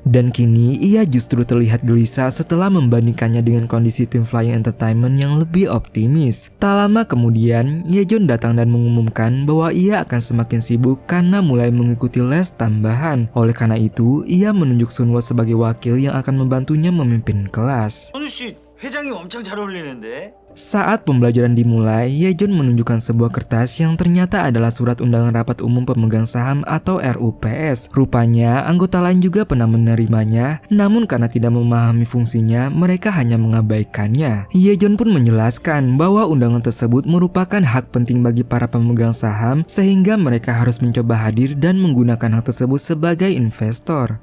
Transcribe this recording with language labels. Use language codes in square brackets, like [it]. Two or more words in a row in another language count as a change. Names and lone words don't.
[id] Dan kini, ia justru terlihat gelisah setelah membandingkannya dengan kondisi tim Flying Entertainment yang lebih optimis. Tak lama kemudian, Yejon datang dan mengumumkan bahwa ia akan semakin sibuk karena mulai mengikuti les tambahan. Oleh karena itu, ia menunjuk Sunwo sebagai wakil yang akan membantunya memimpin kelas. [ko] 선우 씨 회장이 엄청 잘 어울리는데. [id] Saat pembelajaran dimulai, Yejon menunjukkan sebuah kertas yang ternyata adalah surat undangan rapat umum pemegang saham atau RUPS. Rupanya, anggota lain juga pernah menerimanya, namun karena tidak memahami fungsinya, mereka hanya mengabaikannya. Yejon pun menjelaskan bahwa undangan tersebut merupakan hak penting bagi para pemegang saham, sehingga mereka harus mencoba hadir dan menggunakan hak tersebut sebagai investor.